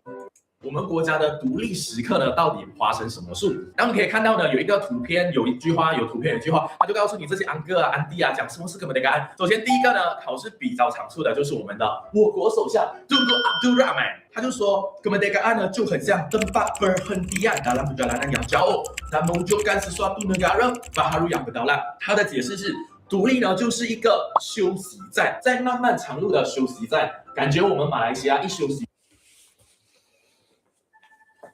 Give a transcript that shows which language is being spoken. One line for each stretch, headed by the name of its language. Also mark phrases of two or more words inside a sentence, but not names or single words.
Chinese: 我们国家的独立时刻呢，到底发生什么事？那我们可以看到呢，有一个图片，有一句话，有图片，有一句话，他就告诉你这些安哥啊、安弟啊，讲什么是kemerdekaan。首先第一个呢，考试比较常出的就是我们的我国首相 Tunku Abdul Rahman，他就说
Malay: kemerdekaan
Chinese: 呢就很像
Malay: tempat perhentian dalam perjalanan yang jauh dan mewujudkan sesuatu negara baharu yang berdaulat。
Chinese: 他的解释是，独立呢就是一个休息站，在漫漫长路的休息站，感觉我们马来西亚一休息。